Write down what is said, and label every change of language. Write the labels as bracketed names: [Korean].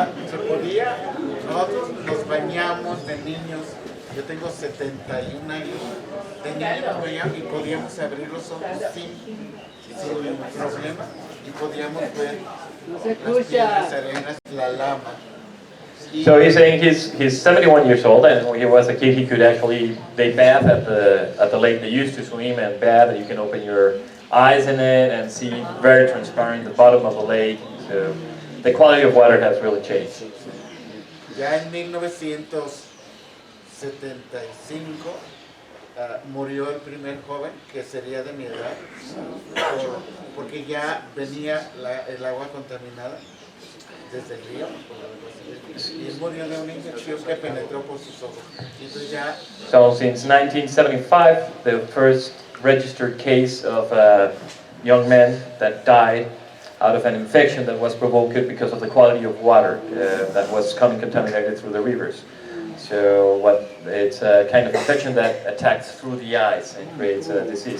[Spanish] Se podía, nosotros nos bañamos de niños, yo tengo 71 años, de niños nos bañamos y podíamos abrir los ojos sin problema y podíamos ver las piedras, arenas, la lama. [English] So he's saying he's 71 years old, and when he was a kid, they bath at the lake. They used to swim and bath, and you can open your eyes in it and see very transparent the bottom of the lake. So the quality of water has really changed. [Spanish] Ya en 1975 murió el primer joven, que sería de mi edad, porque ya venía el agua contaminada. desde el río, y él murió de una infección que penetró por sus ojos. Y entonces ya, [English] So since 1975, the first registered case of a young man that died out of an infection that was provoked because of the quality of water that was coming contaminated through the rivers. So it's a kind of infection that attacks through the eyes and creates a disease.